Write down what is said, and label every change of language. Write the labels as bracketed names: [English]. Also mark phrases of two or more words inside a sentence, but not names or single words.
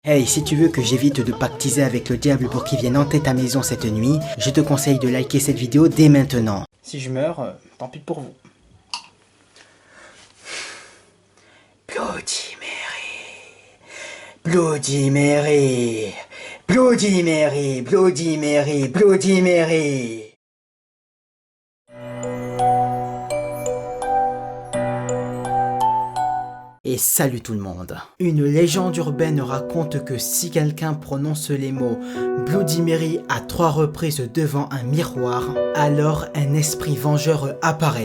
[French] Hey, si tu veux que j'évite de pactiser avec le diable pour qu'il vienne hanter ta maison cette nuit, je te conseille de liker cette vidéo dès maintenant. Si je meurs, tant pis pour vous. Bloody Mary, Bloody Mary, Bloody Mary, Bloody Mary, Bloody Mary. Et salut tout le monde. Une légende urbaine raconte que si quelqu'un prononce les mots Bloody Mary à 3 reprises devant un miroir, alors un esprit vengeur apparaît.